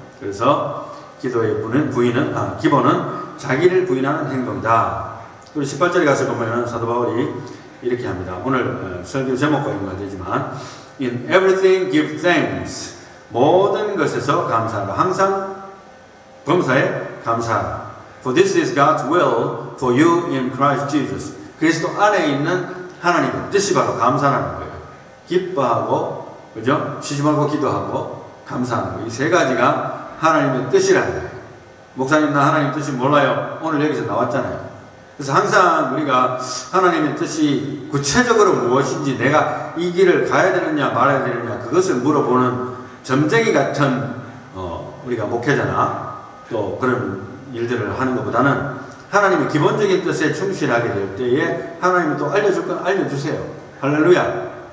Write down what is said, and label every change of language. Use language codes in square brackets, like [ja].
[ko] 그래서 기도의 기본은 자기를 부인하는 행동이다. 그리고 18절에 가서 보면 사도 바울이 이렇게 합니다. 오늘 설교 제목과 연관되지만 [en] In everything give thanks, [ko] 모든 것에서 감사하라. 항상 범사에 감사하라. [en] For this is God's will for you in Christ Jesus. [ko] 그리스도 안에 있는 하나님의 뜻이 바로 감사라는 거예요. 기뻐하고, 그죠? 쉬지 말고 기도하고 감사하는 거. 이 세 가지가 하나님의 뜻이라는 거예요. 목사님, 나 하나님 뜻이 몰라요. 오늘 여기서 나왔잖아요. 그래서 항상 우리가 하나님의 뜻이 구체적으로 무엇인지, 내가 이 길을 가야 되느냐 말아야 되느냐 그것을 물어보는 점쟁이 같은 우리가 목회자나 또 그런 일들을 하는 것보다는 하나님의 기본적인 뜻에 충실하게 될 때에 하나님이 또 알려줄 건 알려주세요. 할렐루야.